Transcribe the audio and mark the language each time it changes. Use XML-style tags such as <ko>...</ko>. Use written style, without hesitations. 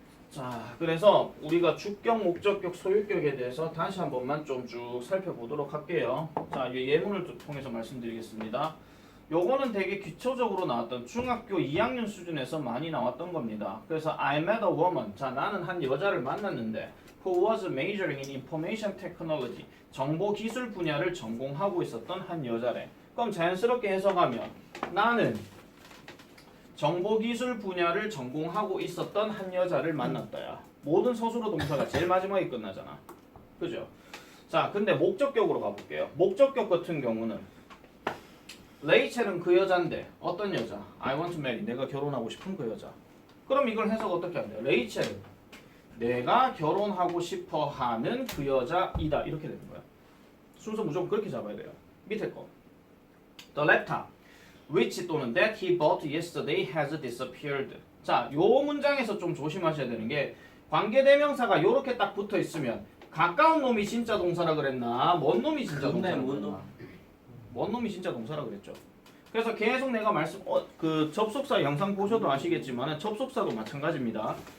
<ko>자, 그래서 우리가 주격, 목적격, 소유격에 대해서 다시 한 번만 좀 쭉 살펴보도록 할게요. 자, 이 예문을 통해서 말씀드리겠습니다. 요거는 되게 기초적으로 나왔던 중학교 2학년 수준에서 많이 나왔던 겁니다. 그래서</ko> <en>I met a woman.</en> <ko>자, 나는 한 여자를 만났는데</ko> <en>who was majoring in information technology.</en> <ko>정보 기술 분야를 전공하고 있었던 한 여자래. 그럼 자연스럽게 해석하면 나는 정보기술 분야를 전공하고 있었던 한 여자를 만났다야. 모든 서술어 동사가 제일 마지막에 끝나잖아. 그죠? 자, 근데 목적격으로 가볼게요. 목적격 같은 경우는 레이첼은 그 여잔데 어떤 여자?</ko> <en>I want to marry.</en> <ko>내가 결혼하고 싶은 그 여자. 그럼 이걸 해석 어떻게 하면 돼요? 레이첼은 내가 결혼하고 싶어 하는 그 여자이다. 이렇게 되는 거야. 순서 무조건 그렇게 잡아야 돼요. 밑에 거.</ko> <en>The laptop which</en> <ko>또는</ko> <en>that he bought yesterday has disappeared.</en> <ko>자, 요 문장에서 좀 조심하셔야 되는 게 관계대명사가 요렇게 딱 붙어 있으면 가까운 놈이 진짜 동사라 그랬나? 먼 놈이 진짜 동사라 그랬나? 먼 놈이 진짜 동사라 그랬죠. 그래서 계속 내가 그 접속사 영상 보셔도 아시겠지만 접속사도 마찬가지입니다.</ko>